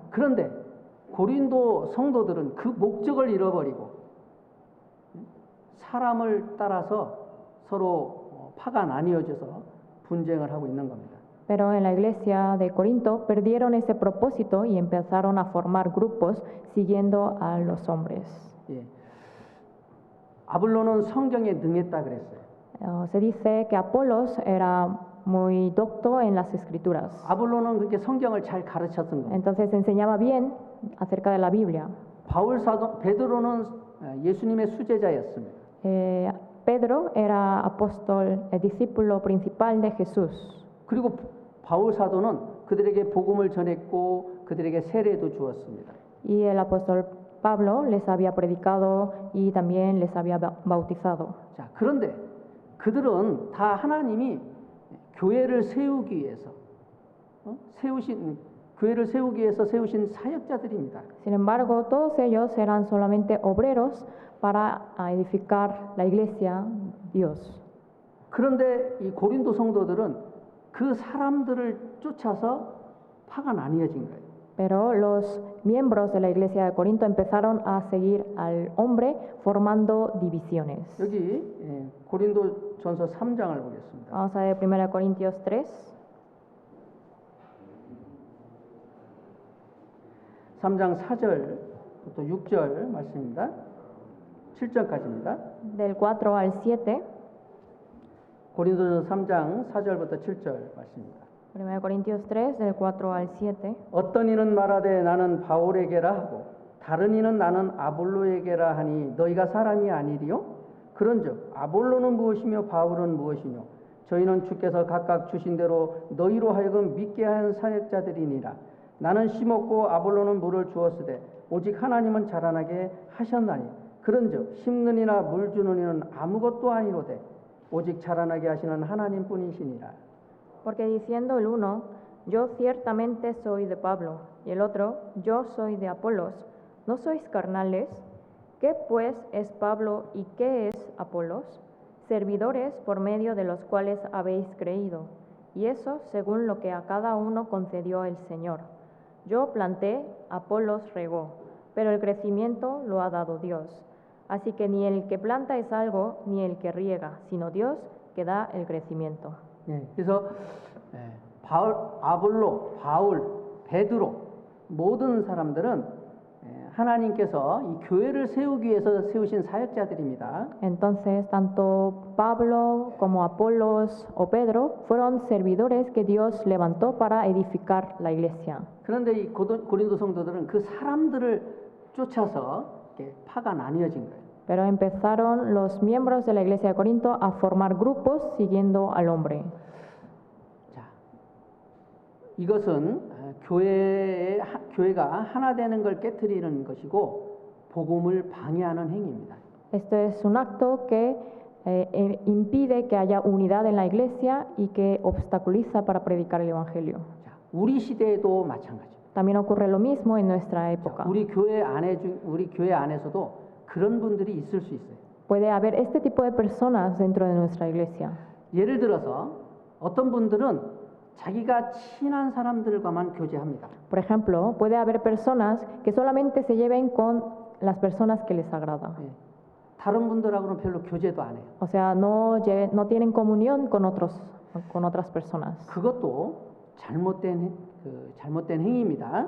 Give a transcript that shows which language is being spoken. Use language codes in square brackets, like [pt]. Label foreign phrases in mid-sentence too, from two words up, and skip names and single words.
[ko] 그런데 고린도 성도들은 그 목적을 잃어버리고 사람을 따라서 서로 파가 나뉘어져서 분쟁을 하고 있는 겁니다. [es] Pero en la iglesia de Corinto perdieron ese propósito y empezaron a formar grupos siguiendo a los hombres. [ko] 예. 아볼로는 성경에 능했다 그랬어요. [es] Se dice que Apolos era muy docto en las escrituras. [ko] 아볼로는 그렇게 성경을 잘 가르쳤던 겁니다. [es] Entonces enseñaba bien acerca de la Biblia. [ko] 베드로는 예수님의 수제자였습니다. [es] Pedro era apóstol, el discípulo principal de Jesús. [ko] 그리고 바울 사도는 그들에게 복음을 전했고 그들에게 세례도 주었습니다. [es] Y el apóstol Pablo les había predicado y también les había bautizado. [ko] 자, 그런데 그들은 다 하나님이 교회를 세우기 위해서 교회를 세우기 위해서 세우신 사역자들입니다. [es] Sin embargo, todos ellos eran solamente obreros para edificar la iglesia, Dios. [ko] 그런데 이 고린도 성도들은 그 사람들을 쫓아서 파가 나뉘어진 거예요. [es] Pero los miembros de la iglesia de Corinto empezaron a seguir al hombre formando divisiones. [ko] 여기 고린도전서 3장을 보겠습니다. [es] Vamos a ver 1 Corintios 3, [ko] 3장 4절부터 6절 말씀입니다. 7절까지입니다. [es] del 4 al 7. [ko] 고린도전서 3장 4절부터 7절 말씀입니다. [es] 1 Corintios 3, del 4 al 7. [ko] 어떤 이는 말하되 나는 바울에게라 하고 다른 이는 나는 아볼로에게라 하니 너희가 사람이 아니리요? 그런즉 아볼로는 무엇이며 바울은 무엇이뇨? 저희는 주께서 각각 주신 대로 너희로 하여금 믿게 한 사역자들이니라. 나는 심었고 아볼로는 물을 주었으되 오직 하나님은 자라나게 하셨나니 그런즉 심는 이나 물 주는 이는 아무것도 아니로되 오직 자라나게 하시는 하나님뿐이시니라. [es] Porque diciendo el uno, yo ciertamente soy de Pablo, y el otro, yo soy de Apolos, ¿no sois carnales? ¿Qué pues es Pablo y qué es Apolos? Servidores por medio de los cuales habéis creído, y eso según lo que a cada uno concedió el Señor. Yo planté, Apolos regó, pero el crecimiento lo ha dado Dios. Así que ni el que planta es algo, ni el que riega, sino Dios que da el crecimiento. [ko] 그래서 바울, 아볼로, 바울, 베드로 모든 사람들은 하나님께서 이 교회를 세우기 위해서 세우신 사역자들입니다. [es] Entonces, tanto Pablo como Apolos o Pedro fueron servidores que Dios levantó para edificar la iglesia. [ko] 그런데 이 고린도 성도들은 그 사람들을 쫓아서 이렇게 파가 나뉘어진 거예요. [es] Pero empezaron los miembros de la iglesia de Corinto a formar grupos siguiendo al hombre. [ko] 자, 이것은 교회가 하나 되는 걸 깨트리는 것이고 복음을 방해하는 행위입니다. [es] Esto es un acto que impide que haya unidad en la iglesia y que obstaculiza para predicar el evangelio. [ko] 자, 우리 시대에도 마찬가지입니다. [es] También ocurre lo mismo en nuestra época. [ko] 우리 교회 안에서도 그런 분들이 있을 수 있어요. [es] Puede haber este tipo de personas dentro de nuestra iglesia. [ko] 예를 들어서 어떤 분들은 자기가 친한 사람들과만 교제합니다. [es] Por ejemplo, puede haber personas que solamente se lleven con las personas que les agrada. [ko] 다른 분들하고는 별로 교제도 안 해요. [es] O sea, no tienen comunión con otras personas. [ko] 그것도 잘못된 행위입니다.